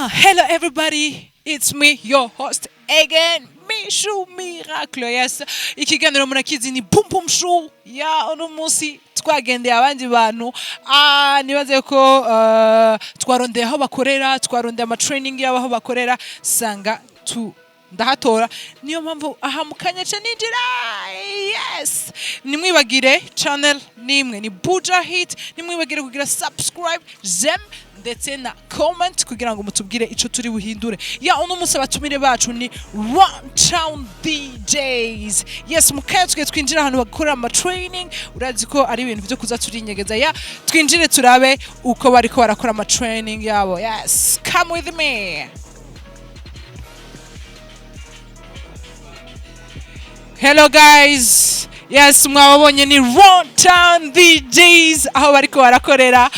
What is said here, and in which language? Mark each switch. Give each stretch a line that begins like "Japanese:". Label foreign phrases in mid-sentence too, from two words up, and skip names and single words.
English: Hello, everybody. It's me, your host again, Mishu Miracle. Yes,
Rundi: ikiganiro murakizi ni Boom Boom Show. Ya uno munsi twagendeye abandi bantu. Nibaze ko twarondeye aho bakorera, twarondeye ama training yabo aho bakorera, sanga tu ndahatora niyo mpamvu aha mukanya cha ninjira. Yes, nimwibagire channel nimwe ni Buja Hit, nimwibagire kugira subscribe, j'aime ndetse na comment kugira ngo mutubwire ico turi buhindure. Ya uno munsi abatumire bacu ni Runtown Deejays. Yes, mukaya twinjira ahantu bakora ama training, urazi ko ari ibintu byo kuza turinyegeza. Ya twinjire turabe uko bariko barakora ama training yabo.
English: Yes, come with me. Hello guys. Yes,
Rundi: mwabonye ni Runtown Deejays aho bariko barakorera.